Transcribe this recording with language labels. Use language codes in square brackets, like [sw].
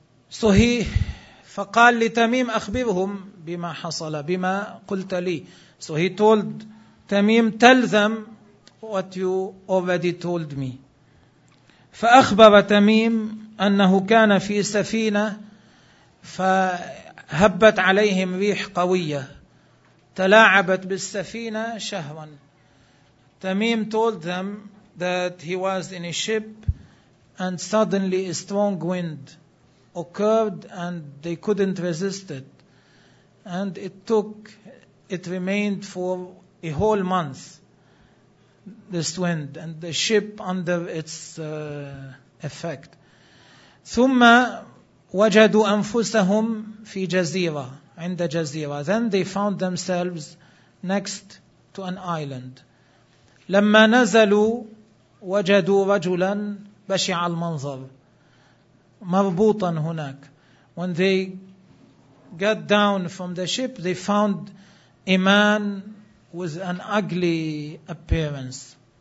[en] So he [ar] فقال لتميم أخبرهم بما حصل بما قلت لي. [en] So he told تميم, tell them what you already told me. [ar] فأخبر تميم أنه كان في سفينة فهبت عليهم ريح قوية تلاعبت بالسفينة شهرا. [en] تميم told them that he was in a ship and suddenly a strong wind occurred and they couldn't resist it, and it remained for a whole month, this wind and the ship under its effect. [ar] ثم وجدوا أنفسهم في جزيرة عند جزيرة. [en] Then they found themselves next to an island. [ar] لما نزلوا وجدوا رجلا بشع المنظر مربوطا هناك. [en] When they got down from the ship, they found a man with an ugly appearance.